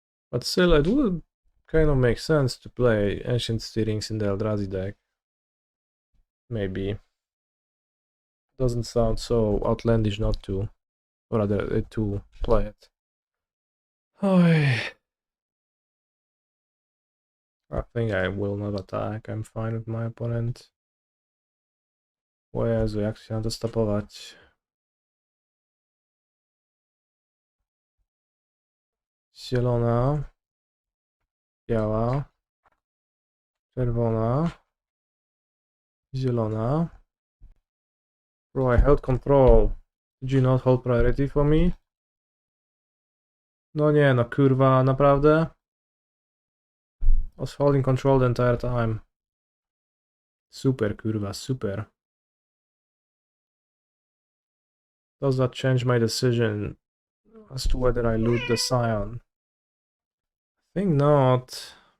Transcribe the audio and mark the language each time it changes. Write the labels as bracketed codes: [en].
[en] But still, it would kind of make sense to play Ancient Steerings in the Eldrazi deck. Maybe. Doesn't sound so outlandish not to. Or rather, to play it. I think I will not attack. I'm fine with my opponent. [pl] O Jezu, jak się na to stopować? Zielona. Biała. Czerwona. Zielona. [en] Bro, I held control. Did you not hold priority for me? [pl] No nie, no kurwa, naprawdę? [en] I was holding control the entire time. [pl] Super, kurwa, super. [en] Does that change my decision as to whether I loot the Scion? I think not.